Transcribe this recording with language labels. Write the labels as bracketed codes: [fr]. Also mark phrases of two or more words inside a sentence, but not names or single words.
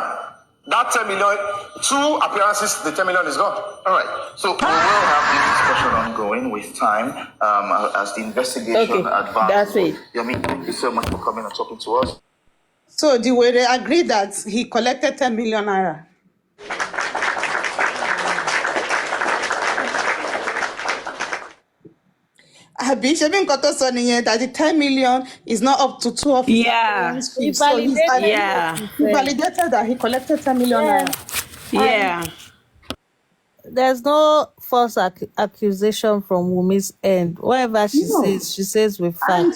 [en] That 10 million, 2 appearances, the 10 million is gone. All right. So we will have this discussion ongoing with time as the investigation advances. That's it. Yomi, thank you so much for coming and talking to us. So the way they agree that he collected 10 million naira. [yo] Abi, Shebi nkan tó sọ nìyẹn [en] that the 10 million is not up to 2 of his appearance fees. So he validated that he collected 10 million naira. Yeah. There's no false accusation from Wumi's end. Whatever she says with facts.